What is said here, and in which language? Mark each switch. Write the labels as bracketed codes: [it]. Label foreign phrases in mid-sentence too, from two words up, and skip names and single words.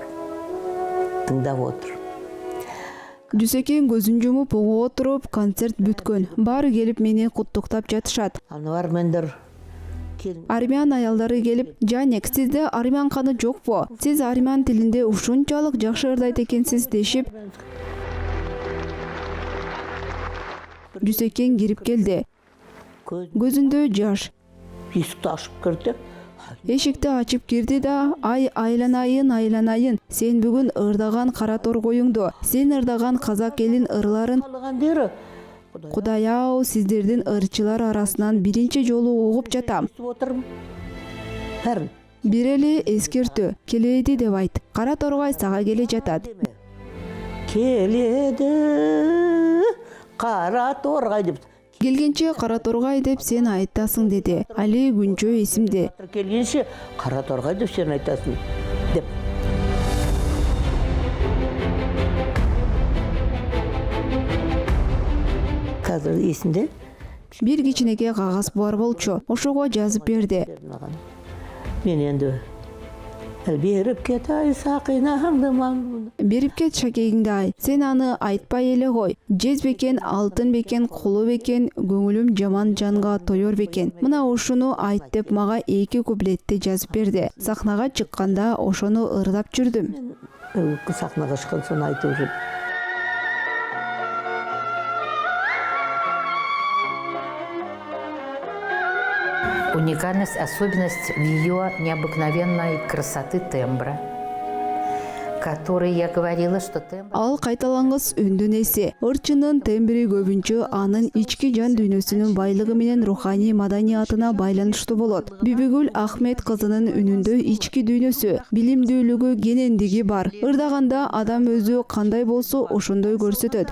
[kk] Тыңдап отыр. [ky] Жүсекен көзүн жумуп угуп отуруп концерт бүткөн. Баары келип мени куттуктап жатышат. Аны армендер келin. Армян аялдары келип, "Жанек, сизде армян каны жокпу? Сиз армян тилинде ушунчалык жакшы ырдайт экенсиз" дешип, Жүсекен кирип келди. Көзүндө жаш. [kk] Есікті ашып кірді. [ky] Эшикти ачып кирди да, "Ай, айланайын, айланайын. Сен бүгүн ырдаган кара торгоюңду, сен ырдаган казак элин ырларын [kk] Халық әндері. [ky] Кудай-ау, сиздердин ырчылар арасынан биринчи жолу угуп жатам. [kk] Естіп отырмын. Бәрін. [ky] Бир эле эскертүү, келеди деп айт. Кара торгай сага келе жатат. [kk] Келеді, қара торғай деп. [ky] Келгенче Кара Торгай деп сен айтасың деди. Али күнчө эсимде. Келгенше Кара Торгай деп сен айтасың деп. [kk] Қазір есімде. [ky] Бир кичинекей кагаз бар болчу. Ошого жазып берди. [kk] Мен енді беріп кет ай сақинаңды маңдуына. [ky] Берип кет шакегиңди ай. Сен аны айтпай эле кой. Жез бекен, алтын бекен, кулу бекен, көңүлүм жаман жанга тоёр бекен. Мына ушуну айт деп мага 2 куплетти жазып берди. Сахнага чыкканда ошону ырдап жүрдүм. [kk] Сахнаға шыққан соң айтып жүр. [ru] Уникальность, особенность в ее необыкновенной красоты тембра, который я говорила, что тембр... [ky] Ал кайталангыс үндүн эси. Ырчынын тембри көбүнчө анын ички жан дүйнөсүнүн байлыгы менен руханий маданиятына байланыштуу болот. Бибигүл Ахмет кызынын үнүндө ички дүйнөсү, билимдүүлүгү, кенендиги бар. Ырдаганда адам өзү кандай болсо ошондой көрсөтөт.